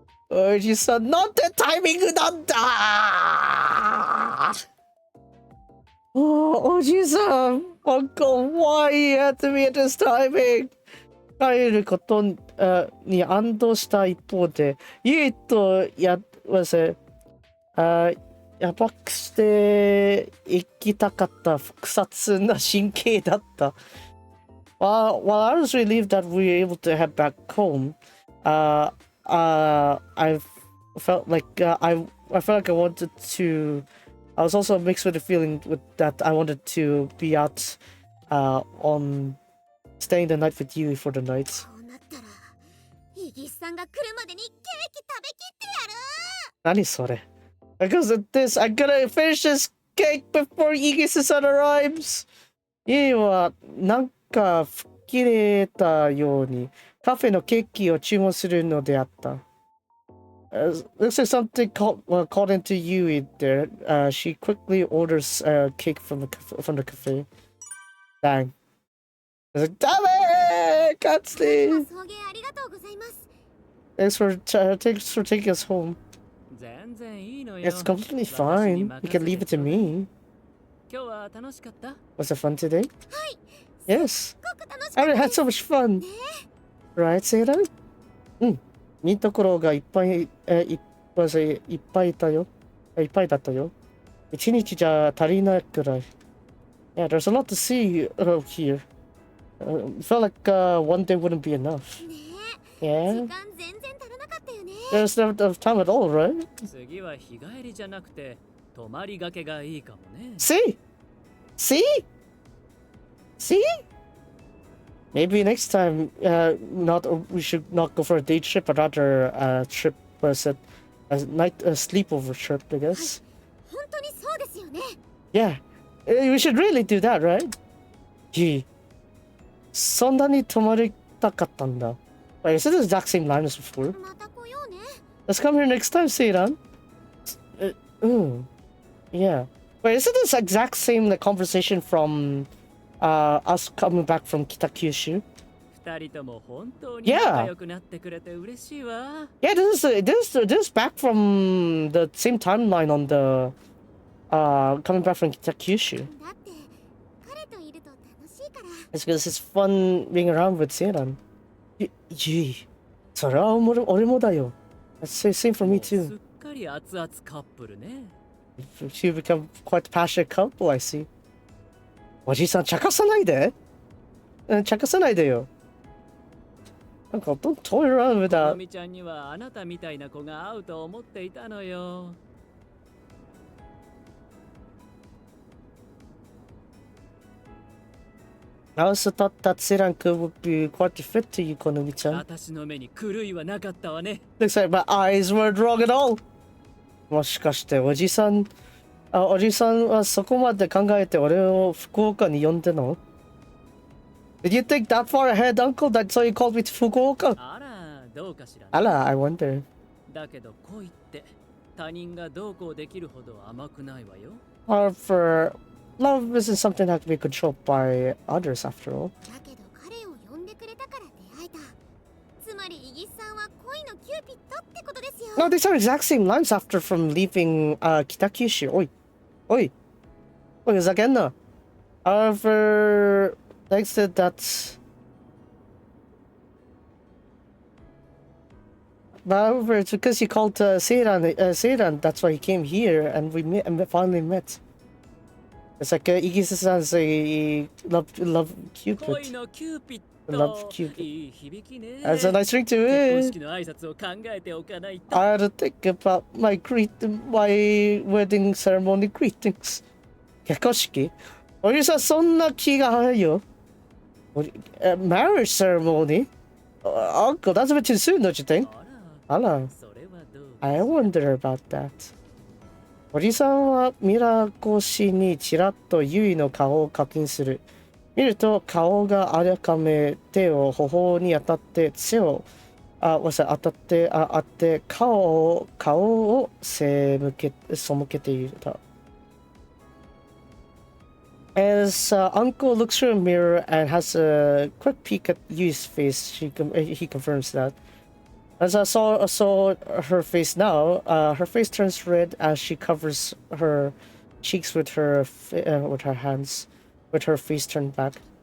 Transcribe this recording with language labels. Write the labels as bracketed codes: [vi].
[ja] おじさん、なんてタイミングなんだおじさん、 [en] Uncle, why you had to be at this timing? [ja] 帰ることに安堵した一方で、ユイとやばくして行きたかった複雑な神経だった。 [en] While I was relieved that we were able to head back home, I felt like I felt like I wanted to. I was also mixed with the feeling that I wanted to be out on staying the night with you for the night. [ja] そうなったら、イギスさんが来るまでにケーキ食べきってやる。何それ? [en] Because of this, I gotta finish this cake before Igis-san arrives. [ja] ユイはなんか吹っ切れたようにカフェのケーキを注文するのであった。 [en] Looks like something called into Yui there. She quickly orders a cake from the cafe. Dang. I was like, damn it! Can't stay. [ja] 送迎ありがとうございます。 [en] Thanks for taking us home. [ja] 全然いいのよ。 [en] It's completely fine. You can leave it to me. [ja] 今日は楽しかった？ [en] Was it fun today? [ja] はい。 [en] Yes. [ja] すごく楽しか [en] I [ja] った [en] had so much fun. [ja] ね。 [en] Right, Seiran? [ja] いいところがいっぱい、いっぱいいたよ。いっぱいだったよ。一日じゃ足りないくらい。 [en] Yeah, there's a lot to see here. Felt like one day wouldn't be enough. [ja] ね [en] Yeah? [ja] 時間全然足らなかったよね。 [en] There's not enough time at all, right? [ja] 次は日帰りじゃなくて泊まりがけがいいかもね。 [en] See? See? See? Maybe next time, we should not go for a day trip, but rather a trip, was it a sleepover trip, I guess. [ja] 本当にそうですよね。 [en] Yeah, we should really do that, right? [ja] Gee, そんなに泊まりたかったんだ. [en] Wait, is it the exact same line as before? [ja] また来ようね。 [en] Let's come here next time, Seiran. Yeah. Wait, is it this exact same conversation from us coming back from Kitakyushu? [ja] 二人とも本当に仲良くなってくれて嬉しいわ。 [en] Yeah, this is back from the same timeline on the coming back from Kitakyushu. [ja] だって彼といると楽しいから。 [en] It's because it's fun being around with Seiran. [ja] Gee, それは俺もだよ. [en] That's the same for me [ja] す [en] too. [ja] っかり熱々カップルね。 [en] You become quite a passionate couple, I see. [ja] おじさん、茶化さないで。茶化さないでよ。 [en] なんか、don't toy around with [ja] と [en] that. [ja] みちゃんにはあなたみたいな子が合うと思っていたのよ。 [en] I also thought that Siranku would be quite a fit to you, Konami-chan. [ja] 私の目に狂いはなかったわね。 [en] Looks like my eyes weren't wrong at all. [ja] もしかしておじさんはそこまで考えて俺を福岡に呼んでの？ [en] Did you think that far ahead, uncle? That's why you called me to Fukuoka? [ja] あら、どうかしら、ね。 [en] あら、I wonder. [ja] だけど恋って他人がどうこうできるほど甘くないわよ。 [en] However, love isn't something that can be controlled by others after all. [ja] だけど彼を呼んでくれたから出会えた。つまりイギスさんは恋のキューピッドってことですよ。 [en] No, these are exact same lines after from leaving Kitakyushu. Oi. Oi, is that again? However, they said that. However, it's because he called Seiran, that's why he came here, and we finally met. It's like Igisa-san's a love Cupid. [ja] 恋のキューピッド。 [en] Love Cupid. [ja] いい響きね。 [en] That's a nice ring to [ja] 結婚式の挨拶を考えておかないと。 [en] I had to think about my wedding ceremony greetings. [ja] 結婚式？おじさんそんな気が早いよ。 [en] Marriage ceremony? Uncle, that's a bit too soon, don't you think? [ja] あら、あら。それはどう？ [en] I wonder about that. [ja] おじさんはミラー越しにちらっとユイの顔を確認する。見ると顔があらかめ手を頬に当たって当たって顔を背けていた。 [en] As Uncle looks through a mirror and has a quick peek at Yui's face, he confirms that. As I saw her face now, her face turns red as she covers her cheeks with her hands, with her face turned back.